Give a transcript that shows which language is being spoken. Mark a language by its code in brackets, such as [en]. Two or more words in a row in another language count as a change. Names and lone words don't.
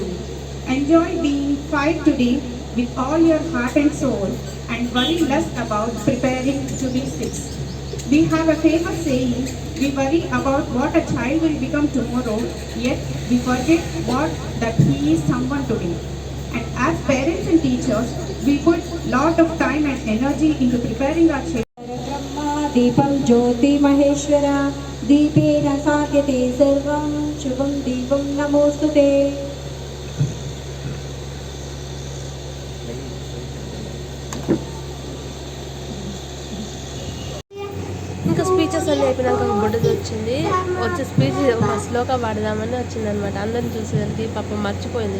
[en] Enjoy being 5 today with all your heart and soul, and worry less about preparing to be 6. We have a famous saying, we worry about what a child will become tomorrow, yet we forget what that he is someone today. And as parents and teachers, we put lot of time and energy into preparing our children. [sa] ब्रह्म दीपम् ज्योति महेश्वर दीपेन शक्यते सर्वम् शुभम् दीपम् नमोस्तुते. [te] ఇంకా స్పీచెస్ అన్నీ అయిపోయినాక ఒక బుడ్డది వచ్చింది. వచ్చే స్పీచ్ ఒక శ్లోక పాడదామని వచ్చిందనమాట. అందరిని చూసేసరికి పాపం మర్చిపోయింది.